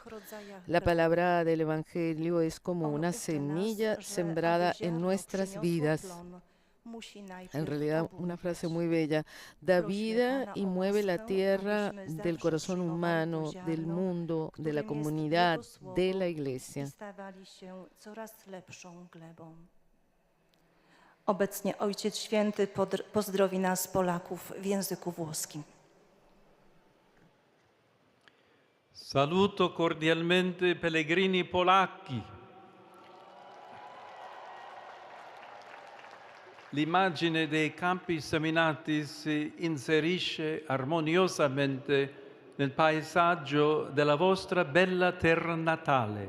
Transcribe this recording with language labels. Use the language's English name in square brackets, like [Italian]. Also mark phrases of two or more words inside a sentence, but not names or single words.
[Spanish] La palabra del Evangelio es como una semilla sembrada en nuestras vidas. En realidad, una frase muy bella: da vida y mueve la tierra del corazón humano, del mundo, de la comunidad, de la iglesia. [Polish] Obecnie Ojciec Święty pozdrowi nas, Polaków, w języku włoskim. [Italian] Saluto cordialmente pellegrini polacchi. L'immagine dei campi seminati si inserisce armoniosamente nel paesaggio della vostra bella terra natale.